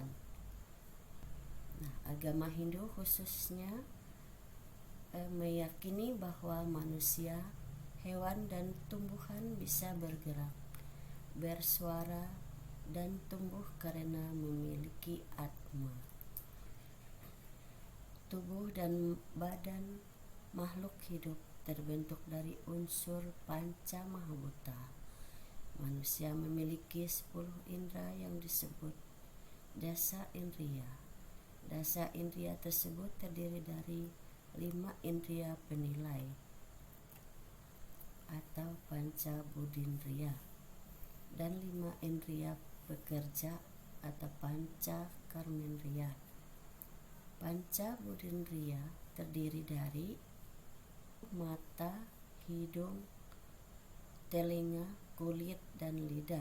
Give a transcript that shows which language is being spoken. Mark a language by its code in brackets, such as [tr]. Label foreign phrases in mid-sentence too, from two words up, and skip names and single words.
[id] Nah, agama Hindu khususnya meyakini bahwa manusia, hewan, dan tumbuhan bisa bergerak, bersuara, dan tumbuh karena memiliki atma. Tubuh dan badan makhluk hidup terbentuk dari unsur panca mahabhuta. Manusia memiliki 10 indera yang disebut dasa indriya. Dasa indriya tersebut terdiri dari 5 indriya penilai atau panca budindriya dan 5 indriya pekerja atau panca karmendriya. Panca budindriya terdiri dari mata, hidung, telinga, kulit, dan lidah.